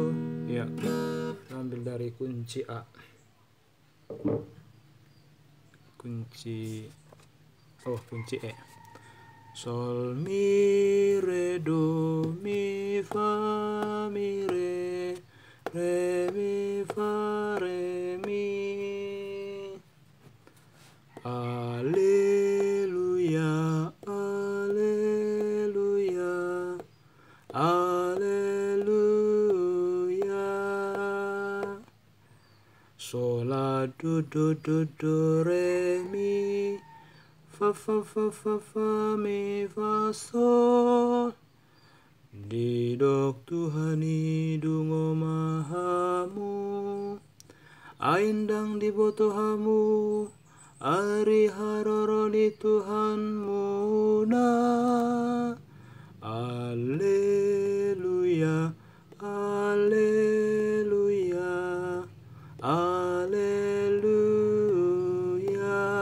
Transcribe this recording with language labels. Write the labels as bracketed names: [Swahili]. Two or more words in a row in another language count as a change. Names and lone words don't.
[Indonesian] Ambil dari kunci A. kunci E. Sol mi re do mi fa mi re mi fa re mi. [Latin] Alleluia, alleluia, alleluia. Sol la do re mi fa mi fa sol. [Batak Toba] Didok Tuhan hidungo mahamu, aindang dibotohamu, ari haroro di Tuhanmu na. [Latin] Alleluia, alleluia, alleluia.